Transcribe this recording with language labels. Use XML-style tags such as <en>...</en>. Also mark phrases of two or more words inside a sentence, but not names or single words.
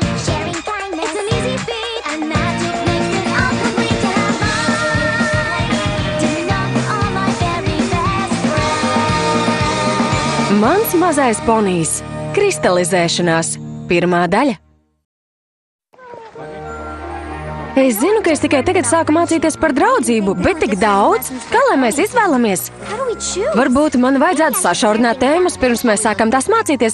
<en>Sharing kindness, it's an easy feat, and magic makes it all complete to have mine. To know all my very best friends.</en> <lv>Mans mazais ponijs. Kristalizēšanās. Pirmā daļa. Es zinu, ka es tikai tagad sāku mācīties par draudzību, bet tik daudz, kā lai mēs izvēlamies? Varbūt man vajadzētu sašaurināt tēmas, pirms mēs sākam tās mācīties.</lv>